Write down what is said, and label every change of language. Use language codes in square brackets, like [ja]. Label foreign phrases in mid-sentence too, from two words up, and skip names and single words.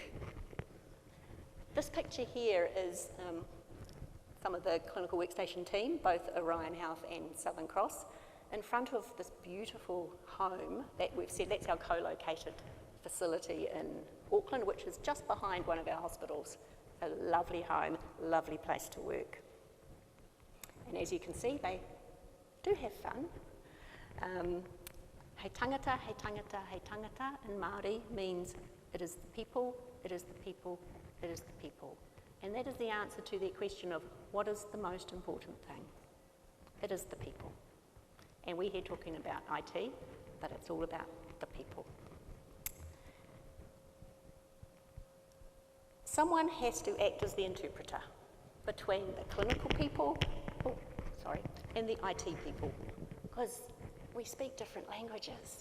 [en] This picture here is some of the clinical workstation team, both Orion Health and Southern Cross, in front of this beautiful home that we've said that's our co-located facility in Auckland, which is just behind one of our hospitals. A lovely home, lovely place to work. And as you can see, they do have fun. [mi] Hei tangata, hei tangata, hei tangata [en] in Māori means it is the people, it is the people, it is the people. And that is the answer to the question of what is the most important thing? It is the people. And we're here talking about IT, but it's all about the people. Someone has to act as the interpreter between the clinical people, and the IT people, because we speak different languages.